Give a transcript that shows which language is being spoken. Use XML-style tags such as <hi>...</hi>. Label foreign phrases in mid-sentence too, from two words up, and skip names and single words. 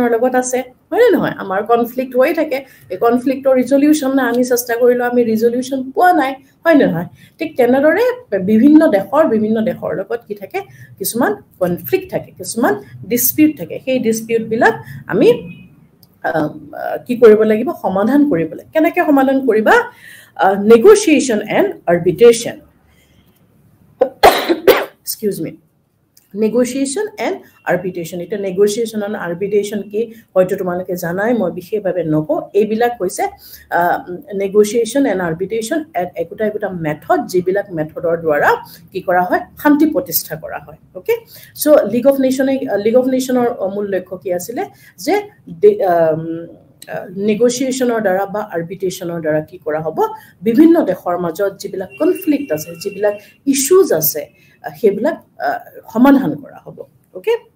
<as>লগত আছে হয় নে নহয় আমাৰ কনফ্লিক্ট হৈ থাকে এই কনফ্লিক্টৰ ৰিজলিউচন না আমি চেষ্টা কৰিলো আমি ৰিজলিউচন পোৱা নাই হয় নে নহয় ঠিক তেনেদৰে বিভিন্ন দেশৰ লগত কি থাকে কিছুমান কনফ্লিক্ট থাকে কিছুমান ডিসপিউট থাকে সেই ডিসপিউট বিলাক আমি কি কৰিব লাগিব সমাধান কৰিব লাগে কেনেকৈ সমাধান কৰিবা</as> <en>negotiation and arbitration excuse me negotiation and arbitration</en> <as>এটা</as> <en>negotiation and arbitration</en> <as>কি হয়তো তোমালোকে জানাই মই বিশেষভাৱে নকও এইবিলাক হৈছে</as> <en>negotiation and arbitration</en> <as>একটা মেথড যিবিলাক মেথডৰ দ্বাৰা কি কৰা হয় শান্তি প্ৰতিষ্ঠা কৰা হয়</as> <en>okay so</en> <as>লিগ অফ নেশনৰ মূল লক্ষ্য কি আছিল যে negotiationৰ দ্বাৰা বা arbitration-ৰ দ্বাৰা কি কৰা হ'ব বিভিন্ন দেশৰ মাজত যিবিলাক কনফ্লিক্ট আছে যিবিলাক ইস্যুজ আছে সেইবিলাক সমাধান কৰা হ'ব ওকে</as>